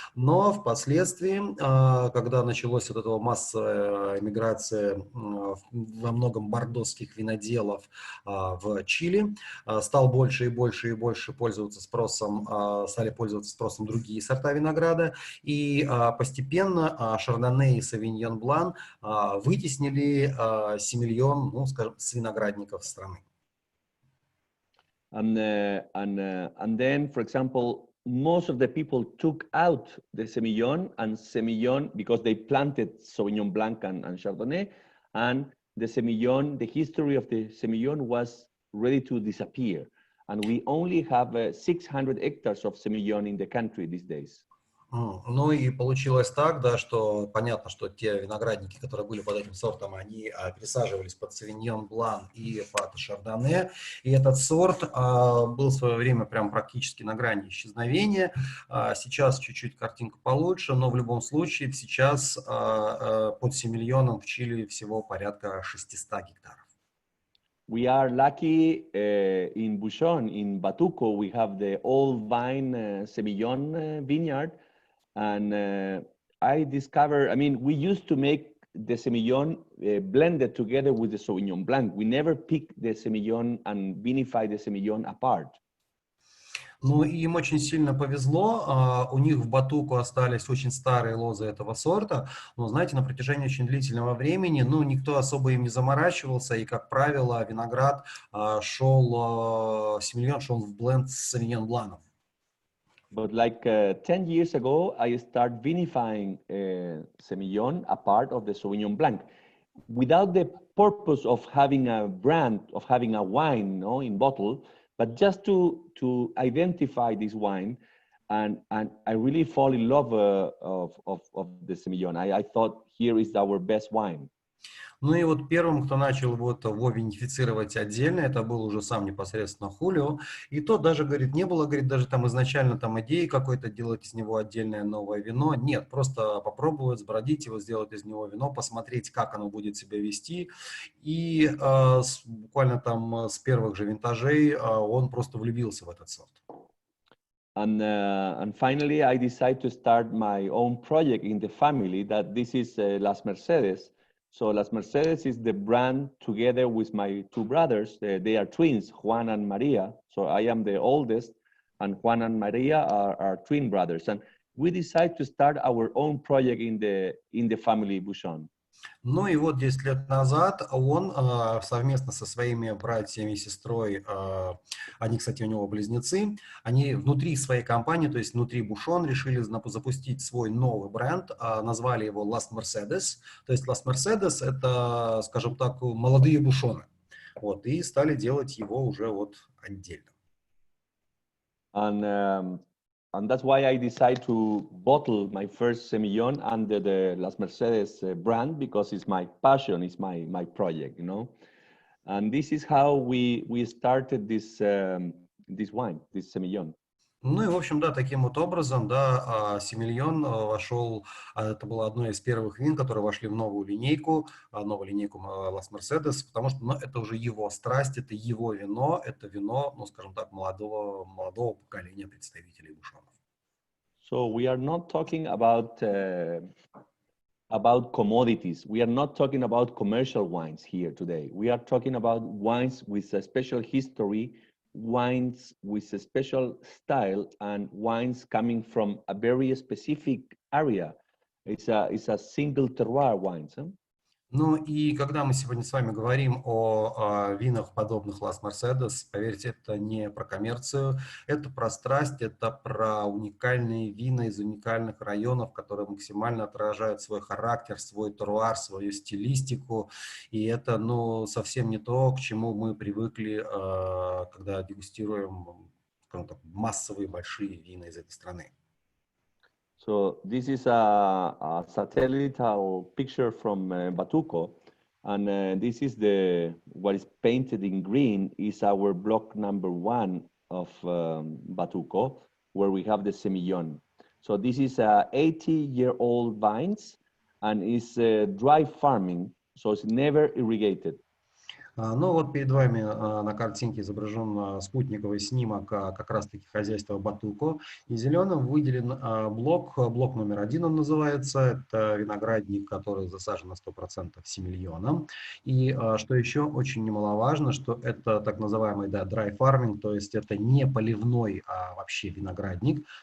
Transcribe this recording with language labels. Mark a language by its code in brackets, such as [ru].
[ru] Но впоследствии, когда началась вот эта массовая эмиграция во многом бордоских виноделов в Чили, стал больше и больше пользоваться спросом, стали пользоваться спросом другие сорта винограда, и постепенно Шардоне и Савиньон Блан вытеснили семильон, ну, скажем, с виноградников страны. [en] And then, for example, most of the people took out the semillon because they planted Sauvignon Blanc and Chardonnay, and the semillon, the history of the semillon was ready to disappear. And we only have 600 hectares of semillon in the country these days. [ru] Ну и получилось так, да, что понятно, что те виноградники, которые были под этим сортом, они пересаживались под Савиньон Блан и под Шардоне. И этот сорт был в свое время прям практически на грани исчезновения. Сейчас чуть-чуть картинка получше, но в любом случае сейчас под семильоном в Чили всего порядка 600 гектаров. [en] We are lucky in Bouchon, in Batuco, we have the old vine semillon vineyard. And I discovered, I mean, we used to make the semillon blended together with the Sauvignon Blanc. We never pick the semillon and vinify the semillon apart. [ru] Ну, им очень сильно повезло, у них в Батуку остались очень старые лозы этого сорта, но, знаете, на протяжении очень длительного времени, ну, никто особо им не заморачивался, и, как правило, виноград семильон шел в бленд с Савиньон Бланом. [en] But like 10 years ago, I started vinifying semillon, a part of the Sauvignon Blanc, without the purpose of having a brand, of having a wine, no, in bottle, but just to identify this wine. And I really fall in love of the semillon. I thought here is our best wine. [ru] Ну и вот первым, кто начал вот его винифицировать отдельно, это был уже сам непосредственно Хулио. И тот даже, говорит, не было, говорит, даже там изначально там идеи какой-то делать из него отдельное новое вино. Нет, просто попробовать, сбродить его, сделать из него вино, посмотреть, как оно будет себя вести. И буквально там с первых же винтажей он просто влюбился в этот сорт. [en] And finally, I decided to start my own project in the family. That this is Las Mercedes. So Las Mercedes is the brand together with my two brothers. They are twins, Juan and Maria. So I am the oldest, and Juan and Maria are twin brothers. And we decided to start our own project in the family Bouchon. [ru] Ну и вот 10 лет назад он совместно со своими братьями и сестрой, они, кстати, у него близнецы, они внутри своей компании, то есть внутри Bouchon, решили запустить свой новый бренд, назвали его Las Mercedes. То есть Las Mercedes — это, скажем так, молодые Бушоны. Вот, и стали делать его уже вот отдельно. [en] And that's why I decided to bottle my first semillon under the Las Mercedes brand, because it's my passion, it's my project, you know. And this is how we started this wine, this semillon. [ru] Ну и, в общем, да, таким вот образом, да, сомельон вошел, это было одно из первых вин, которые вошли в новую линейку Las Mercedes, потому что, ну, это уже его страсть, это его вино, ну, скажем так, молодого поколения представителей Бушонов. [en] So we are not talking about commodities. We are not talking about commercial wines here today. We are talking about wines with a special history, wines with a special style, and wines coming from a very specific area. It's a single terroir wines. Huh? [ru] Ну и когда мы сегодня с вами говорим о винах, подобных Las Mercedes, поверьте, это не про коммерцию, это про страсть, это про уникальные вина из уникальных районов, которые максимально отражают свой характер, свой терруар, свою стилистику. И это, ну, совсем не то, к чему мы привыкли, когда дегустируем, скажем так, массовые большие вина из этой страны. [en] So this is a satellite picture from Batuco, and this is what is painted in green is our block number 1 of Batuco, where we have the semillon. So this is 80-year-old vines, and it's dry farming, so it's never irrigated. [ru] Ну вот перед вами на картинке изображен спутниковый снимок как раз-таки хозяйства Батуко. И зеленым выделен блок номер 1 он называется. Это виноградник, который засажен на 100% сомельоном. И что еще очень немаловажно, что это так называемый dry farming, то есть это не поливной, а вообще виноградник.